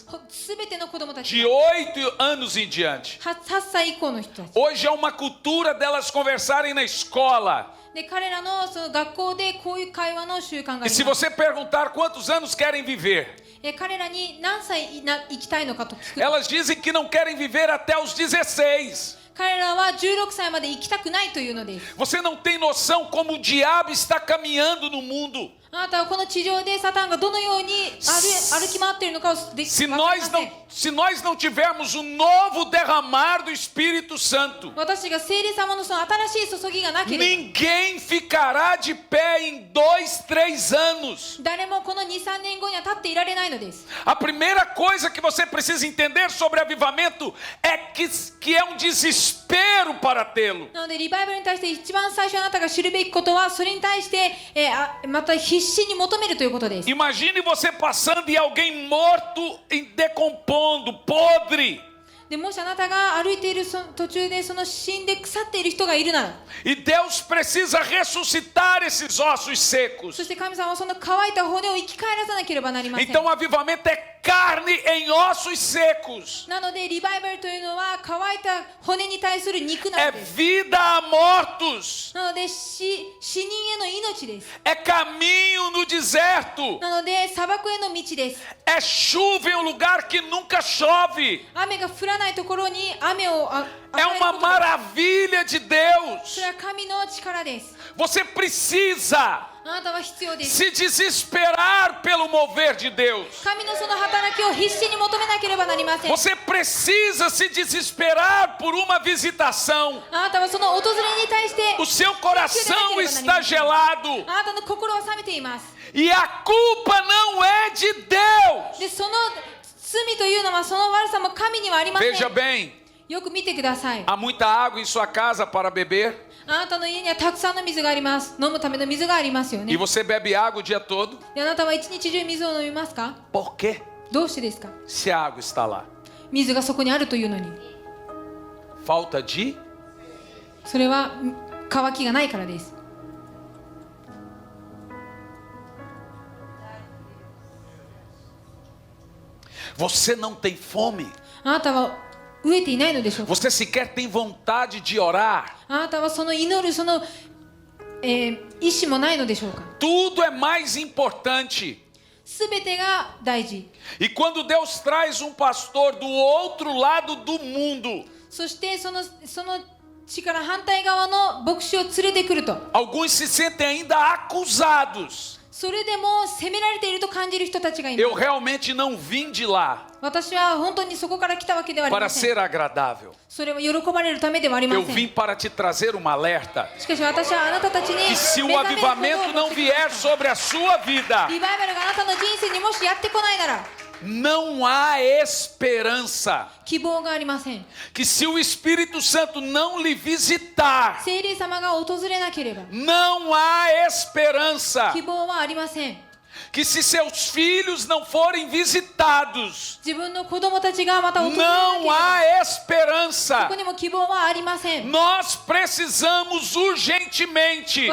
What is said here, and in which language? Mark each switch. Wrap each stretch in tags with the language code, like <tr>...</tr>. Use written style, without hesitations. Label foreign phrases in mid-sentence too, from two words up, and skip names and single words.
<ja>すべての子供たち</ja> <pt>de 8 anos em diante.</pt> <ja>8 歳以降の人たち</ja> <pt>Hoje é uma cultura delas conversarem na escola.</pt> <ja>で、彼らのその学校でこういう会話の習慣があ</ja> <pt>E</pt> <ja>り</ja> <pt>se</pt> <ja>ます</ja> <pt>você perguntar quantos anos querem viver,</pt> <ja>彼らに何歳生きたいのかと聞くと</ja> <pt>elas dizem que não querem viver até os 16.</pt> <ja>彼らは16歳まで生きたくないというのです。</ja> <pt>Você não tem noção como o diabo está caminhando no mundo.</pt> <ja>あなたはこの地上でサタンがどのように歩き回っているのかを分かり</ja> <pt>Se</pt> <ja>ま</ja> <pt>nós</pt> <ja>せん。</ja> <pt>não, se nós não tivermos o novo derramar do Espírito Santo,</pt> <ja>私が聖霊様のその新しい注ぎがなければ</ja> <pt>ninguém ficará de pé em 2, 3 anos.</pt> <ja>誰もこの 2,3 年後には立っていられないのです。</ja> <pt>A primeira coisa que você precisa entender sobre avivamento é que é um desespero para tê-lo.</pt> <ja>なのでリバイバルに対して一番最初あなたが知るべきことはそれに対して、また必死に求めるということです。</ja> <pt>Imagine você passando e alguém morto e decompondo, podre.</pt> <ja>でもしあなたが歩いている途中でその死んで腐っている人がいるなら</ja> <pt>E Deus precisa ressuscitar esses ossos secos.</pt> <ja>そして神様はその乾いた骨を生き返らさなければなりません。</ja> <pt>Então, avivamento é carne em ossos secos.</pt> <ja>なのでリバイバルというのは乾いた骨に対する肉な</ja> <pt>É</pt> <ja>んです。</ja> <pt>vida a mortos.</pt> <ja>なので死人への命です。</ja> <pt>É caminho no deserto.</pt> <ja>なので砂漠への道です。</ja> <pt>É chuva em um lugar que nunca chove.</pt> <ja>雨が降らないところに雨を与</ja> <pt>É</pt> <ja>える</ja> <pt>uma</pt> <ja>ことです。</ja> <pt>maravilha de Deus.</pt> <ja>それは神の力です。</ja> <pt>Você precisa</pt> <ja>あなたは必要です。</ja> <pt>se desesperar pelo mover de Deus.</pt> <ja>神のその働きを必死に求めなければなりません。</ja> <pt>Você precisa se desesperar por uma visitação.</pt> <ja>あなたはその訪れに対して</ja> <pt>O seu coração está gelado.</pt> <ja>あなたの心は冷めています。</ja> <pt>E a culpa não é de Deus.</pt> <ja>で、その罪というのはその悪さも神にはありません。</ja> <pt>Veja bem,</pt> <ja>よく見てください。</ja> <pt>há muita água em sua casa para beber</pt> <ja>あなたの家にはたくさんの水があります。飲むための水がありますよ</ja> <pt>e</pt> <ja>ね。</ja> <pt>você bebe água o dia todo.</pt> <ja>で、あなたは一日中水を飲みますか？</ja> <pt>Por quê?</pt> <ja>どうしてですか？</ja> <pt>Se a água está lá.</pt> <ja>水がそこにあるというのに。</ja> <pt>Falta de?</pt> <ja>それは乾きがないからです。</ja> <pt>Você não tem fome.</pt> <ja>あなたは飢えていないのでしょうか？</ja> <pt>Você sequer tem vontade de orar.</pt> <ja>あなたはその祈るその、意志もないのでしょうか？</ja> <pt>Tudo é mais importante.</pt> <ja>すべてが大事。</ja> <pt>E quando Deus traz um pastor do outro lado do mundo,</pt> <ja>そしてその地から反対側の牧師を連れてくると、</ja> <pt>alguns se sentem ainda acusados.</pt> <ja>それでも責められていると感じる人たちがいま</ja> <pt>Eu</pt> <ja>す。</ja> <pt>realmente não vim de lá</pt> <ja>私は本当にそこから来たわけではあり</ja> <pt>para</pt> <ja>ません。</ja> <pt>ser agradável.</pt> <ja>それは喜ばれるためではありま</ja> <pt>Eu</pt> <ja>せん。</ja> <pt>vim para te trazer uma alerta.</pt> <ja>しかし私はあなたたちに</ja> <pt>Que se o</pt> <ja>目覚めることを</ja> <pt>avivamento não vier sobre a sua vida,</pt> <ja>リバイバルがあなたの人生にもしやってこないなら</ja> <pt>não há esperança.</pt> <ja>希望がありません。</ja> <pt>Que se o Espírito Santo não lhe visitar,</pt> <ja>聖霊様が訪れなければ</ja> <pt>não há esperança.</pt> <ja>希望はありません。</ja> <pt>Que se seus filhos não forem visitados,</pt> <ja>自分の子供たちがまた訪れなけれ</ja> <pt>não</pt> <ja>ば</ja> <pt>há</pt> <ja>そ</ja> <pt>esperança.</pt> <ja>こにも希望はありません。</ja> <pt>Nós precisamos urgentemente</pt>